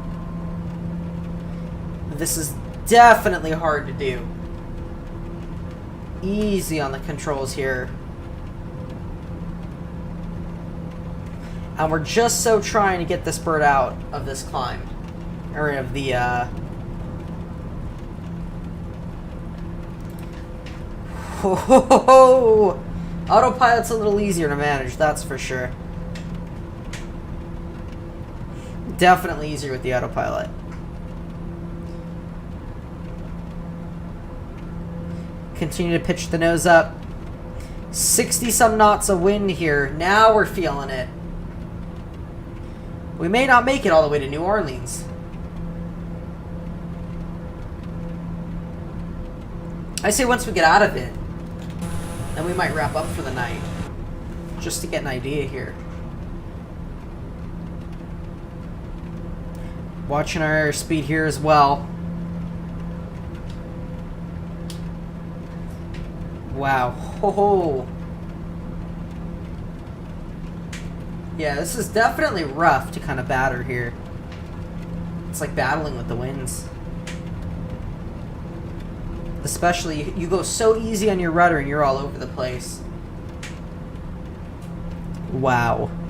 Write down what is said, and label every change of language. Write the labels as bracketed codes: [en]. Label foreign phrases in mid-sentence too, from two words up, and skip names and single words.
[en] This is definitely hard to do. Easy on the controls here. And we're just so trying to get this bird out of this climb. Or of the, Ho ho ho ho! Autopilot's a little easier to manage, that's for sure. Definitely easier with the autopilot. Continue to pitch the nose up. 60-some knots of wind here. Now we're feeling it. We may not make it all the way to New Orleans. I say once we get out of it, then we might wrap up for the night. Just to get an idea here. Watching our airspeed here as well. Wow. Ho ho. Yeah, this is definitely rough to kind of batter here. It's like battling with the winds. Especially, you go so easy on your rudder and you're all over the place. Wow.